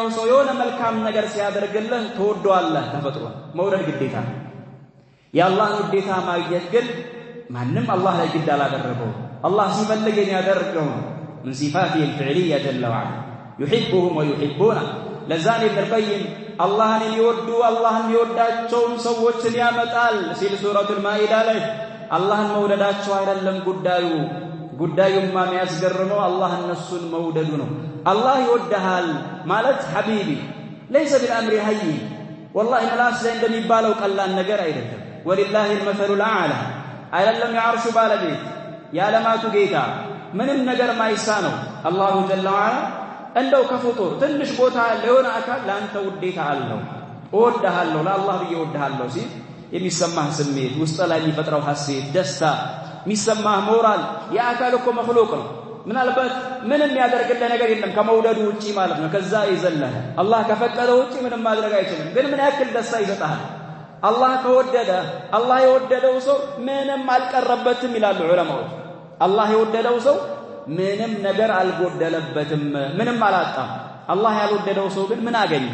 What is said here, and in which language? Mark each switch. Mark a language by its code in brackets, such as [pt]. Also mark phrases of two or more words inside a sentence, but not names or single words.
[am] ሰው የሆነ መልካም ነገር ሲያደርግልህ ትወደዋለህ። ተፈጥሮ መውደድ ግዴታ ነው። የአላህን ውዴታ ማግኘት ግን ማንም አላህ ላይ ግድ አላደረገው። አላህ ሲፈልግ የሚያደርገው ምን [ar] صفاته الفعلية جل وعلا يحبهم ويحبونه። [am] ለዛን ኢብኑል ቀይም አላህን የሚወዱ አላህን የሚወዳቸውን ሰዎችን ያመጣል ሲል ሱረቱል ማኢዳ ላይ አላህን መውደዳቸው አይደለም ጉዳዩ ጉዳዩማ የሚያስገርመው አላህ እነሱን መውደዱ ነው። አላህ ይወድሃል ማለት ሐቢቢ [ar] ليس بالامر هين والله [am] ምላስ ላይ እንደሚባለው ቀላል ነገር አይደለም። [ar] ولله المثل الأعلى [am] አይደለም የዓርሹ ባለቤት የዓለማቱ ጌታ ምንም ነገር ማይሳነው [ar] الله جل وعلا [am] እንደው ከፍጡር ትንሽ ቦታ ለሆነ አካል ላንተ ውዴታ አለው እወድሃለሁ ለአላህ ብዬ እወድሃለሁ ሲል የሚሰማህ ስሜት ውስጥ ላይ የሚፈጥረው ሐሴት ደስታ የሚሰማህ ሞራል የአካል እኮ መخلوق ነው። ምናልባት ምንም ያደርግልህ ነገር የለም ከመውደዱ ውጪ ማለት ነው። ከዛ ይዘለህ አላህ ከፈቀደው ውጪ ምንም ማድረግ አይችልም። ግን ምን ያክል ደስታ ይሰጣል አላህ ከወደደ። አላህ የወደደው ሰው ምንም አልቀረበትም ይላሉ ዑለማዎች። አላህ የወደደው ሰው ምንም ነገር አልጎደለበትም፣ ምንም አላጣም። አላህ ያልወደደው ሰው ግን ምን አገኘ?